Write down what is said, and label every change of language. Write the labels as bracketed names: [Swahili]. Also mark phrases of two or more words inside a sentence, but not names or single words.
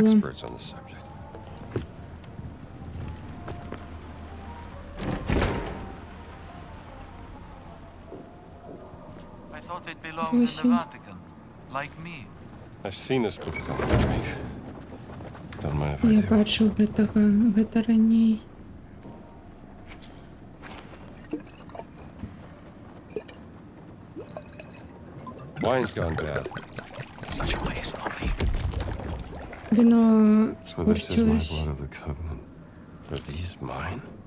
[English] experts on the subject. I thought it belonged in the 8. Vatican, like me. I've seen this book on the drink. Don't mind if I [Belarusian] Я [English] do. [Belarusian] бачу гэта раней. [English] Wine's gone bad. Such a waste, Henri. [Russian] Вино [English] So this is my [Russian] испортилось. [English] blood of the covenant. Are these mine?